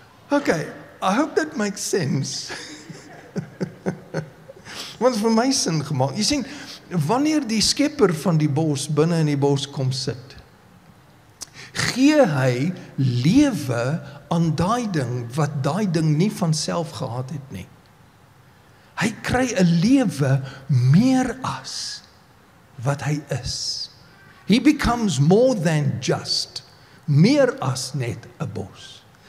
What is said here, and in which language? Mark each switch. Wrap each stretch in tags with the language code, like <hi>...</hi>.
<en>Okay, I hope that makes sense.</en> <af>Want vir my sin gemaak. Jy sien, wanneer die skepper van die bos binne in die bos kom sit, gee hy lewe aan daai ding wat daai ding nie van self gehad het nie. Hy kry 'n lewe meer as wat hy is.</af> <en>He becomes more than just,</en> <af>meer as net 'n bos.</af>